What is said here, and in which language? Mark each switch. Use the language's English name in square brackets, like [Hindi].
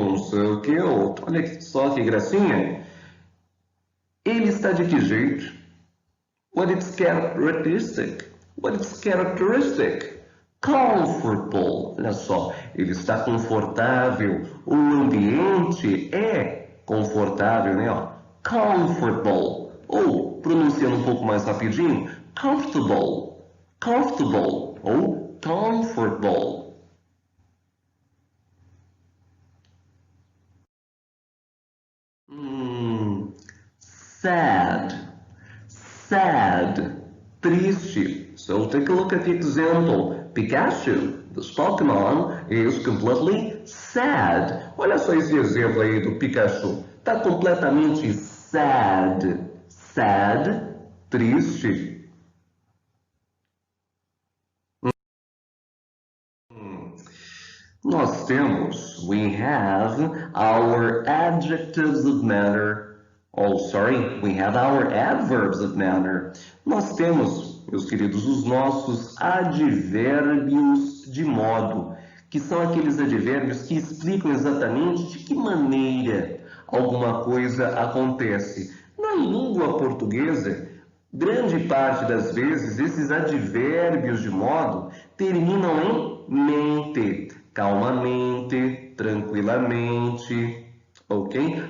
[Portuguese] Sei o que outro. Olha só que gracinha. Ele está de que jeito? [English] What is characteristic? What is characteristic? Comfortable. [Portuguese] Olha só, ele está confortável. O ambiente é confortável, né? Ó, comfortable. Ou, pronunciando um pouco mais rapidinho, comfortable. [English] Comfortable. Ou comfortable. Sad. Sad. Triste. So take a look at the example. Pikachu, this Pokemon, is completely sad. [Portuguese] Olha só esse exemplo aí do Pikachu. Está completamente sad. Sad, triste. Nós temos, [English] we have our adjectives of manner. Oh, sorry, we have our adverbs of manner. [Portuguese] Nós temos, meus queridos, os nossos advérbios de modo, que são aqueles advérbios que explicam exatamente de que maneira alguma coisa acontece. Na língua portuguesa, grande parte das vezes, esses advérbios de modo terminam em mente, calmamente, tranquilamente, ok?